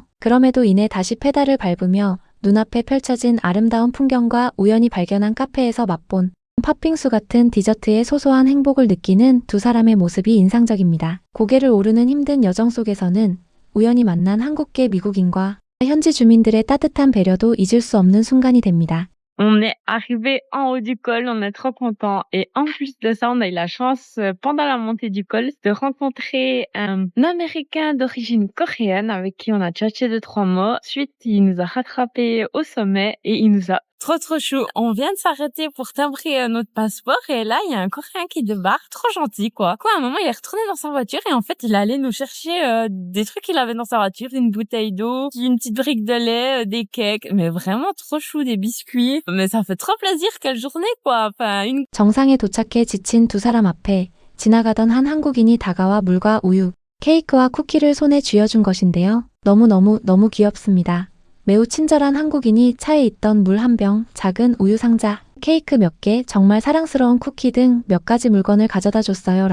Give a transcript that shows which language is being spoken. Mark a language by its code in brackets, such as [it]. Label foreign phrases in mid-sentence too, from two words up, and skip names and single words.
[ko] 그럼에도 인해 다시 페달을 밟으며 눈앞에 펼쳐진 아름다운 풍경과 우연히 발견한 카페에서 맛본 팥빙수 같은 디저트의 소소한 행복을 느끼는 두 사람의 모습이 인상적입니다. 고개를 오르는 힘든 여정 속에서는 우연히 만난 한국계 미국인과 현지 주민들의 따뜻한 배려도 잊을 수 없는 순간이 됩니다. [fr] On est arrivé en haut du col, on est trop content. Et en plus de ça, on a eu la chance, pendant la montée du col, de rencontrer un Américain d'origine coréenne avec qui on a tchatché 2-3 mots. Ensuite, il nous a rattrapés au sommet et il nous a Trop chou. On vient de s'arrêter pour timbrer notre passeport et là, il y a un Coréen qui débarque, trop gentil, quoi. À un moment, il est retourné dans sa voiture et en fait, il allait nous chercher des trucs qu'il avait dans sa voiture, une bouteille d'eau, une petite brique de lait, des cakes. Mais vraiment trop chou, des biscuits. Mais ça fait trop plaisir, quelle journée, quoi. Enfin, une... [ko] 정상에 도착해 지친 두 사람 앞에 지나가던 한 한국인이 다가와 물과 우유, 케이크와 쿠키를 손에 쥐어준 것인데요. 너무 귀엽습니다. 매우 친절한 한국인이 차에 있던 물 한 병, 작은 우유 상자, 케이크 몇 개, 정말 사랑스러운 쿠키 등 몇 가지 물건을 가져다 줬어요.